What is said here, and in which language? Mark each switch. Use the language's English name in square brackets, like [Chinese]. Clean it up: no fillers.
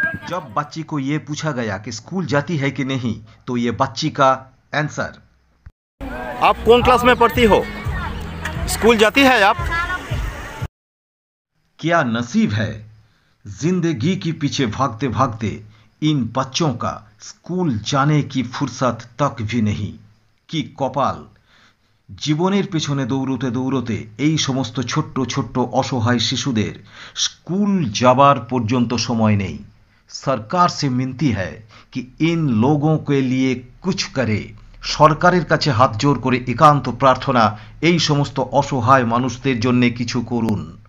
[Hindi] जब बच्ची को ये पूछा गया कि स्कूल जाती है कि नहीं, तो ये बच्ची का आंसर। आप कौन क्लास में पढ़ती हो? स्कूल जाती है आप? क्या नसीब है जिंदगी के पीछे भागते भागते इन बच्चों का स्कूल जाने की फुर्सत तक भी नहीं। कि कपाल, [Bangla] জীবনের পেছনে দৌড়তে দৌড়তে এই সমস্ত ছোট্ট ছোট্ট অসহায় শিশুদের স্কুল যাবার পর্যন্ত সময় নেই। [Hindi] सरकार से मिनती है कि इन लोगों के लिए कुछ करे। [Bangla] সরকারের কাছে হাত জোর করে একান্ত প্রার্থনা, এই সমস্ত অসহায় মানুষদের জন্য কিছু করুন।